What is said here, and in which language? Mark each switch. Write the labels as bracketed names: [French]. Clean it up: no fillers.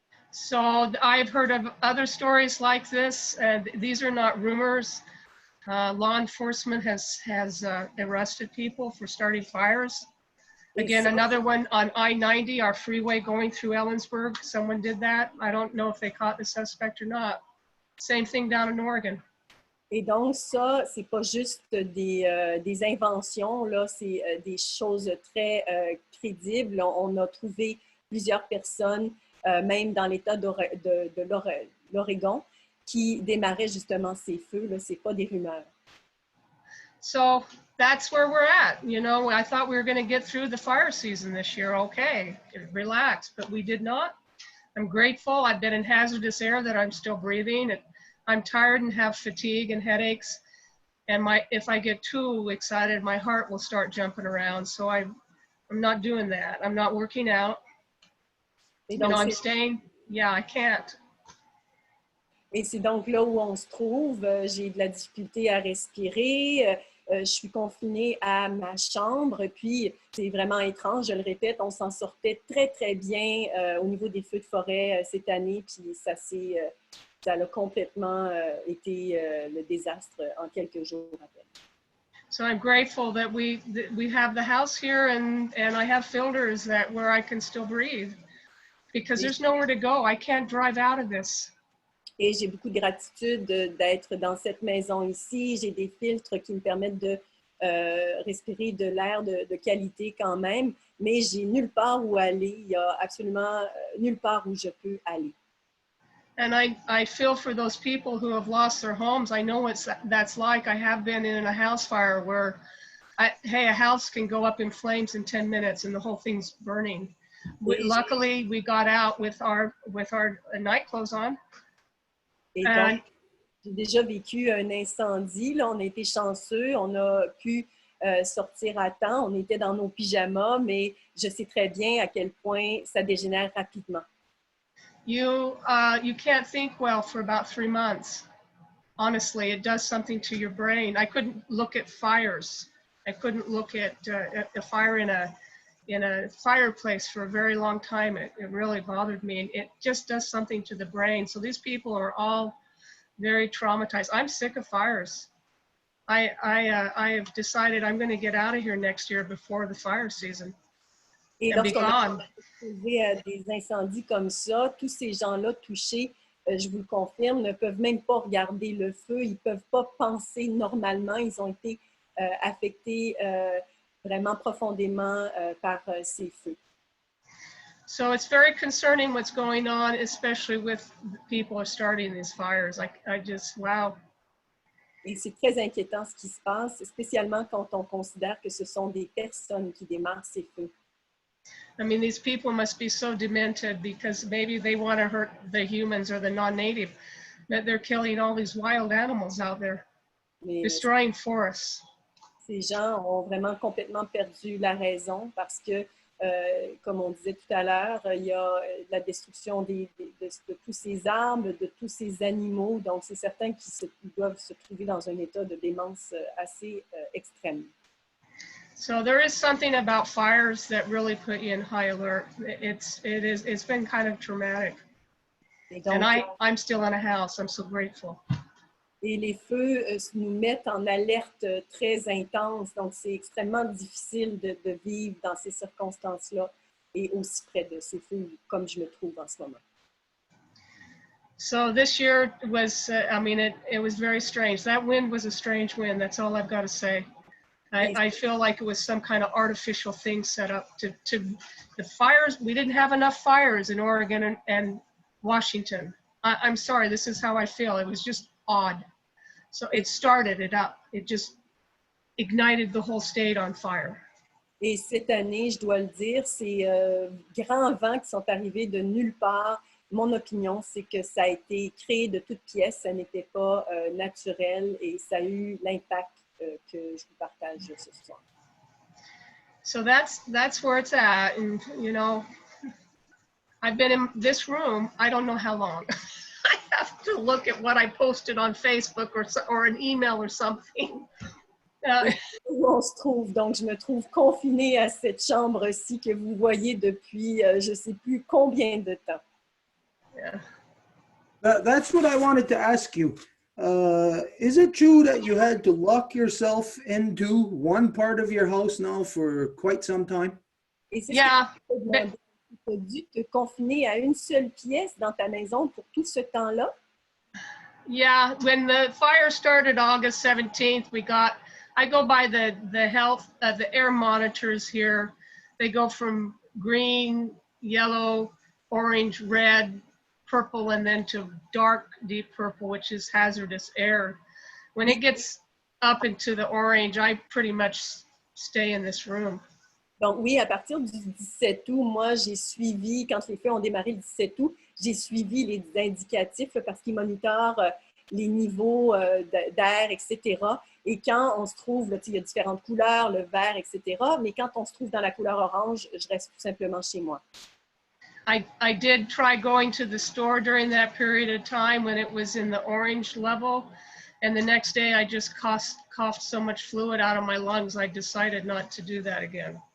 [English] So I've heard of other stories like this, and these are not rumors. Law enforcement has arrested people for starting fires. Again, another one on I-90, our freeway going through Ellensburg, someone did that. I don't know if they caught the suspect or not. Same thing down in Oregon. [French] Et donc ça, c'est pas juste des inventions, là, c'est des choses très crédibles. On a trouvé plusieurs personnes, même dans l'État de l'Oregon, qui démarraient justement ces feux. Là, c'est pas des rumeurs. [English] So that's where we're at. You know, I thought we were going to get through the fire season this year. Okay, relax, but we did not. I'm grateful. I've been in hazardous air that I'm still breathing. I'm tired and have fatigue and headaches. And if I get too excited, my heart will start jumping around. So I'm not doing that. I'm not working out. You know, I'm staying. Yeah, I can't. [French] Et c'est donc là où on se trouve. J'ai de la difficulté à respirer. Je suis confinée à ma chambre. Puis, c'est vraiment étrange, je le répète, on s'en sortait très, très bien au niveau des feux de forêt cette année. Puis, ça a complètement été le désastre en quelques jours à peine. [English] So I'm grateful that we have the house here and I have filters where I can still breathe because there's nowhere to go. I can't drive out of this. [French] Et j'ai beaucoup de gratitude d'être dans cette maison ici. J'ai des filtres qui me permettent de respirer de l'air de qualité quand même, mais j'ai nulle part où aller. Il n'y a absolument nulle part où je peux aller. [English] And I feel for those people who have lost their homes. I know what that's like. I have been in a house fire where, a house can go up in flames in 10 minutes and the whole thing's burning. Luckily, we got out with our night clothes on. [French] Et donc, j'ai déjà vécu un incendie. Là, on a été chanceux. On a pu sortir à temps. On était dans nos pyjamas, mais je sais très bien à quel point ça dégénère rapidement. [English] You can't think well for about 3 months. Honestly, it does something to your brain. I couldn't look at fires. I couldn't look at a fire in a fireplace for a very long time. It really bothered me. And it just does something to the brain. So these people are all very traumatized. I'm sick of fires. I have decided I'm going to get out of here next year before the fire season. [French] Et lorsqu'on a exposé des incendies comme ça, tous ces gens-là touchés, je vous le confirme, ne peuvent même pas regarder le feu. Ils ne peuvent pas penser normalement. Ils ont été affectés vraiment profondément par ces feux. [English] So it's very concerning what's going on, especially with people who are starting these fires. I just, wow. [French] Et c'est très inquiétant ce qui se passe, spécialement quand on considère que ce sont des personnes qui démarrent ces feux. [English] I mean, these people must be so demented because maybe they want to hurt the humans or the non-native, but they're killing all these wild animals out there, destroying forests. [French] Ces gens ont vraiment complètement perdu la raison parce que, comme on disait tout à l'heure, il y a la destruction de tous ces arbres, de tous ces animaux. Donc, c'est certain qu'ils doivent se trouver dans un état de démence assez extrême. [English] So there is something about fires that really put you in high alert. It's been kind of traumatic. Donc, and I'm still in a house. I'm so grateful. [French] Et les feux nous mettent en alerte très intense. Donc, c'est extrêmement difficile de vivre dans ces circonstances-là et aussi près de ces feux comme je me trouve en ce moment. [English] So this year was, it was very strange. That wind was a strange wind. That's all I've got to say. I feel like it was some kind of artificial thing set up to the fires. We didn't have enough fires in Oregon and Washington. I'm sorry, this is how I feel. It was just odd. So it started it up. It just ignited the whole state on fire. [French] Et cette année, je dois le dire, ces grands vents qui sont arrivés de nulle part. Mon opinion, c'est que ça a été créé de toutes pièces, ça n'était pas naturel et ça a eu l'impact que je vous partage ce soir. [English] So that's where it's at. And, you know, I've been in this room, I don't know how long. I have to look at what I posted on Facebook or an email or something. [French] Où on se trouve. Donc, je me trouve confinée à cette chambre-ci que vous voyez depuis je ne sais plus combien de temps. [English] Yeah. That's what I wanted to ask you. Is it true that you had to lock yourself into one part of your house now for quite some time? [French] Et c'est [English] Yeah. [French] tu as dû te confiner à une seule pièce dans ta maison pour tout ce temps-là? [English] Yeah, when the fire started August 17th, I go by the health, the air monitors here. They go from green, yellow, orange, red, purple, and then to dark, deep purple, which is hazardous air. When it gets up into the orange, I pretty much stay in this room. [French] Donc oui, à partir du 17 août, moi, j'ai suivi, quand les feux ont démarré le 17 août, j'ai suivi les indicatifs là, parce qu'ils monitorent les niveaux d'air, etc. Et quand on se trouve, là, il y a différentes couleurs, le vert, etc. Mais quand on se trouve dans la couleur orange, je reste tout simplement chez moi. [English] I did try going to the store during that period of time when it was in the orange level. And the next day, I just coughed so much fluid out of my lungs, I decided not to do that again.